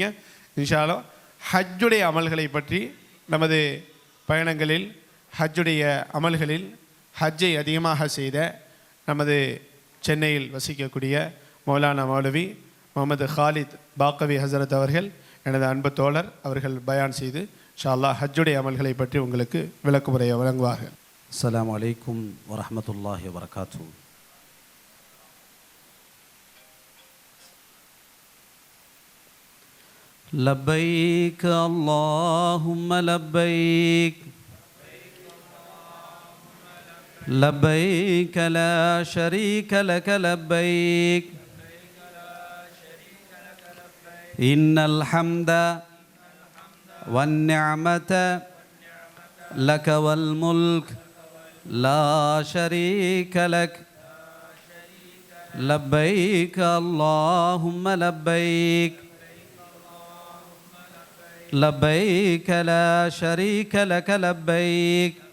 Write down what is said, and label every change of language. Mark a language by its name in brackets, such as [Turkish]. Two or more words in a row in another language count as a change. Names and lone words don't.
[Arabic] إن شاء الله [Tamil] ஹஜ்ஜுடைய அமல்களை பற்றி நமது பயணங்களில், ஹஜ்ஜுடைய அமல்களில் ஹஜ்ஜை அதிகமாக செய்த நமது சென்னையில் வசிக்கக்கூடிய மௌலானா மௌலவி முகமது காலித் பாக்கவி ஹசரத் அவர்கள், எனது அன்பு தோழர் அவர்கள் பயான் செய்து [Arabic] إن شاء الله [Tamil] ஹஜ்ஜுடைய அமல்களை பற்றி உங்களுக்கு விளக்குமுறையை வழங்குவார்கள். [Arabic] السلام عليكم ورحمة الله وبركاته. لبيك اللهم لبيك لبيك لا شريك لك لبيك إن الحمد والنعمة لك والملك لا شريك لك لبيك اللهم لبيك لبيك لا شريك لك لبيك